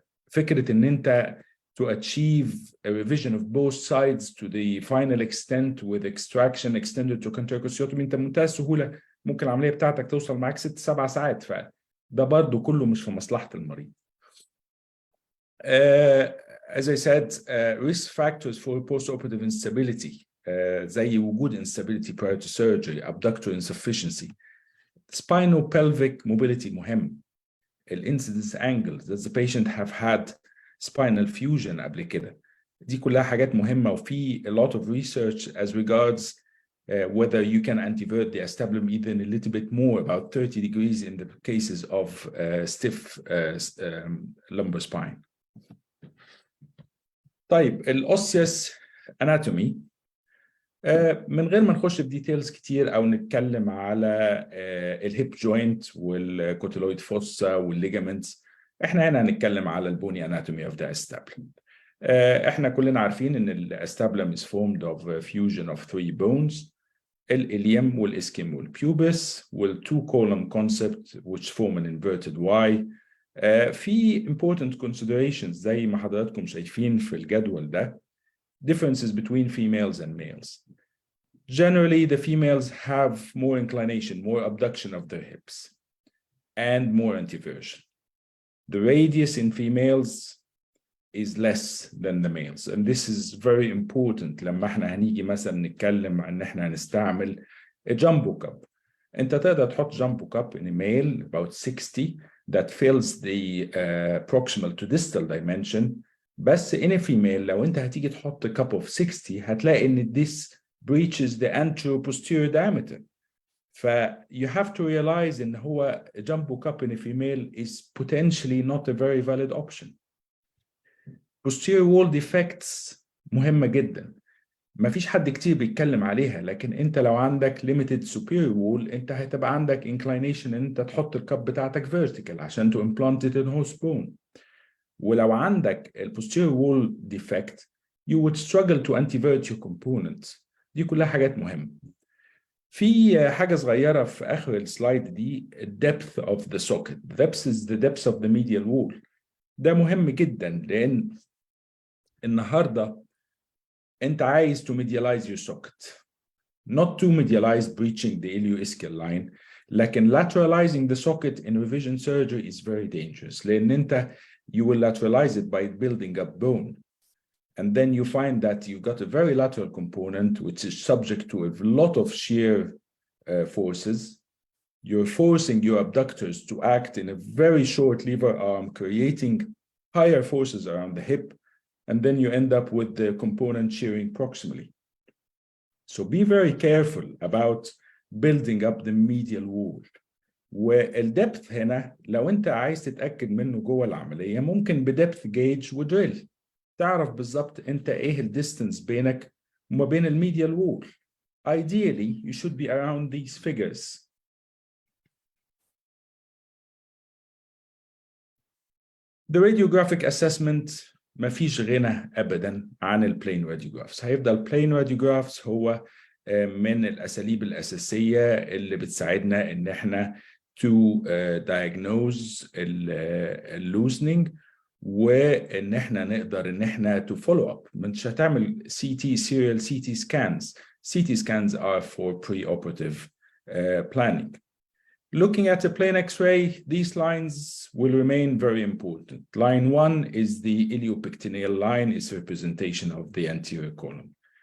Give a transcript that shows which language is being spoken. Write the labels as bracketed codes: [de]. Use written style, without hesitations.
[ar] فكرة ان انت [en] to achieve a revision of both sides to the final extent with extraction extended to contractiotomy [ar] انت بمنتهى السهولة ممكن العملية بتاعتك توصل معاك 6-7 ساعات. فده برضه كله مش في مصلحة المريض. [en] As I said, risk factors for postoperative instability [ar] زي وجود [en] instability prior to surgery, abductor insufficiency, spinopelvic mobility مهم. الincidence angles that the patient have had spinal fusion [ar] قبل كده. دي كلها حاجات مهمة وفي [en] a lot of research as regards whether you can antivert the acetabulum even a little bit more, about 30 degrees in the cases of stiff lumbar spine. [ar] طيب الأوسيوس اناتومي من غير ما نخش في ديتيلز كتير او نتكلم على الهيب جوينت والكوتيلويد فوسا والليجامنتس، احنا هنا هنتكلم على البوني اناتومي اوف ذا استابلم. احنا كلنا عارفين ان الاستابلم [en] is formed of a fusion of three bones, [ar] الإليم والإسكيم والبيوبس والتو [en] column concept which form an inverted Y. [ar] في important considerations زي ما حضراتكم شايفين في الجدول ده. [en] differences between females and males. Generally, the females have more inclination, more abduction of their hips, and more anteversion. The radius in females is less than the males, and this is very important [ar] لما احنا هنيجي مثلا نتكلم عن ان احنا هنستعمل [en] a jumbo cup. [ar] انت تقدر تحط [en] jumbo cup in a male about 60 that fills the proximal to distal dimension. بس in a female [ar] لو انت هتيجي تحط [en] cup of 60 [ar] هتلاقي ان [en] this breaches the anterior-posterior diameter. You have to realize [ar] ان هو [en] jumbo cup in a female is potentially not a very valid option. Posterior wall defects [ar] مهمة جدا. ما فيش حد كتير بيتكلم عليها، لكن انت لو عندك limited superior wall انت هتبقى عندك inclination ان انت تحط الكب بتاعتك vertical عشان [en] to implant it in host bone. [ar] ولو عندك [en] posterior wall defect you would struggle to antivert your components. [ar] دي كلها حاجات مهمة. في حاجة صغيرة في آخر السلايد دي depth of the socket. [en] Depth is the depth of the medial wall. [ar] ده مهم جدا لأن النهاردة أنت عايز [en] to medialize your socket. Not to medialize breaching the ilioischial line, لكن lateralizing the socket in revision surgery is very dangerous. [ar] لأن أنت [en] you will lateralize it by building up bone. And then you find that you got a very lateral component which is subject to a lot of shear forces. You're forcing your abductors to act in a very short lever arm, creating higher forces around the hip. And then you end up with the component shearing proximally. So be very careful about building up the medial wall. [ar] والدبث هنا لو انت عايز تتأكد منه جوه العملية ممكن بدبث جيج ودريل تعرف بالظبط انت ايه الديستنس بينك وما بين الميديال وول. [en] Ideally you should be around these figures. The radiographic assessment [ar] ما فيش غنى ابدا عن البلين radiographs. هيفضل plane radiographs هو من الأساليب الأساسية اللي بتساعدنا إن إحنا [en] to diagnose loosening، [ar] وإن إحنا نقدر إن إحنا [en] to follow up. [ar] مش هتعمل [en] CT serial CT scans. CT scans are for preoperative planning. Looking at a plain X-ray, these lines will remain very important. Line 1 is the iliopectineal line, is representation of the anterior column.